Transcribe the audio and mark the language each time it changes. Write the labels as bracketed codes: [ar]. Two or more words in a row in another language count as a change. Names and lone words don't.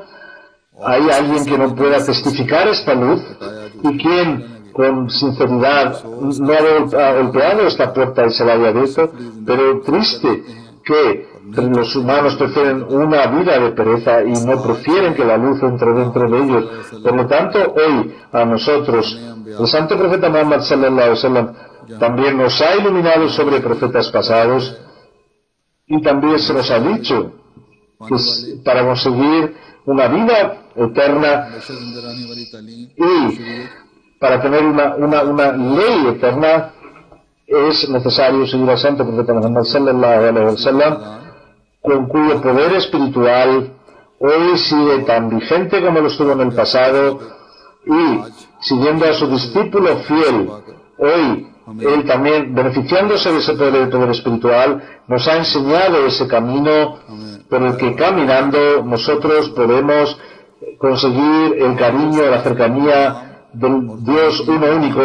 [es] Hay alguien que no pueda testificar esta luz, y quien con sinceridad no ha golpeado esta puerta y se la haya abierto, pero triste que los humanos prefieren una vida de pereza y no prefieren que la luz entre dentro de ellos. Por lo tanto, hoy a nosotros, el santo profeta Muhammad [ar] صلى الله عليه وسلم [es] también nos ha iluminado sobre profetas pasados, y también se nos ha dicho que para conseguir una vida eterna y para tener una ley eterna es necesario seguir al santo profeta Muhammad [ar] صلى الله عليه وسلم. [es] con cuyo poder espiritual hoy sigue tan vigente como lo estuvo en el pasado, y siguiendo a su discípulo fiel, hoy él también, beneficiándose de ese poder espiritual, nos ha enseñado ese camino por el que caminando nosotros podemos conseguir el cariño, la cercanía del Dios uno único.